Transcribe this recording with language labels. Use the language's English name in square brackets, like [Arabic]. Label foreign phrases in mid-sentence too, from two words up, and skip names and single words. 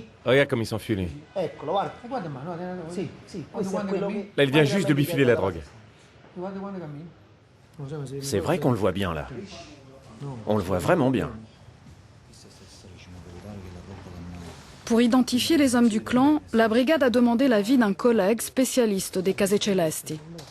[French] Regarde comme il s'enfuit, lui. [Italian] Eccolo, guarda. Sì, questo è quello che... [French] Là, il vient juste de bifiler la drogue. C'est vrai qu'on le voit bien, là. On le voit vraiment bien. Pour identifier les hommes du clan, la brigade a demandé l'avis d'un collègue spécialiste des Case Celesti.